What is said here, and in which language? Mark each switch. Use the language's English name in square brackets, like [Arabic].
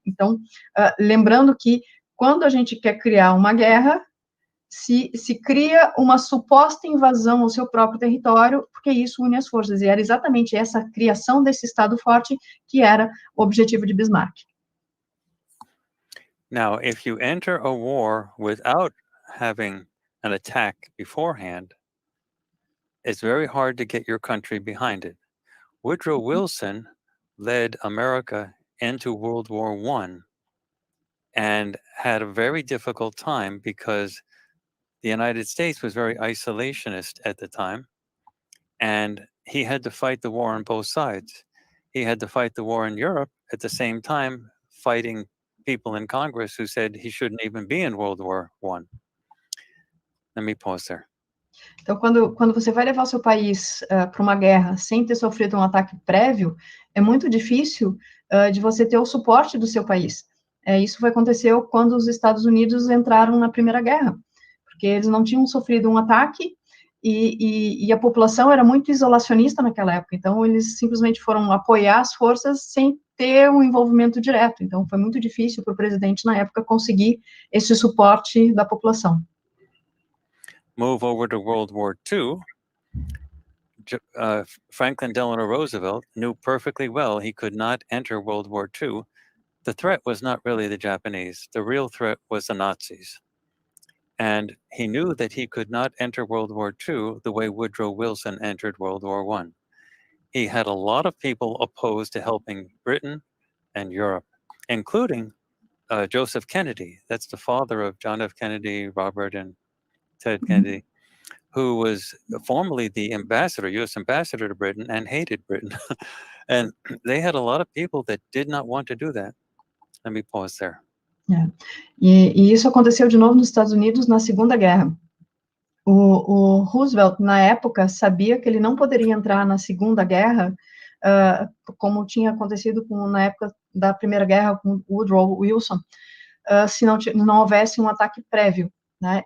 [Portuguese] Então, lembrando que quando a gente quer criar uma guerra, se cria uma suposta invasão ao seu próprio território, porque isso une as forças, e era exatamente essa criação desse Estado forte que era o objetivo de Bismarck. [English] Now, if you enter a war without having an attack beforehand, it's very hard to get your country behind it. Woodrow Wilson led America into World War I and had a very difficult time because the United States was very isolationist at the time, and he had to fight the war on both sides. He had to fight the war in Europe at the same time, fighting people in Congress who said he shouldn't even be in World War I. Let me pause there. [Portuguese] Então, quando você vai levar o seu país para uma guerra sem ter sofrido um ataque prévio, é muito difícil de você ter o suporte do seu país. Isso aconteceu quando os Estados Unidos entraram na Primeira Guerra, porque eles não tinham sofrido um ataque e a população era muito isolacionista naquela época, então eles simplesmente foram apoiar as forças sem ter um envolvimento direto. Então, foi muito difícil para o presidente, na época, conseguir esse suporte da população. [English] Move over to World War II, Franklin Delano Roosevelt knew perfectly well he could not enter World War II. The threat was not really the Japanese. The real threat was the Nazis. And he knew that he could not enter World War II the way Woodrow Wilson entered World War I. He had a lot of people opposed to helping Britain and Europe, including Joseph Kennedy. That's the father of John F. Kennedy, Robert, and Ted Kennedy, who was formerly the ambassador, U.S. ambassador to Britain, and hated Britain. And they had a lot of people that did not want to do that. Let me pause there. [Portuguese] E isso aconteceu de novo nos Estados Unidos na Segunda Guerra. O Roosevelt, na época, sabia que ele não poderia entrar na Segunda Guerra, como tinha acontecido na época da Primeira Guerra com Woodrow Wilson, se não houvesse um ataque prévio. Né?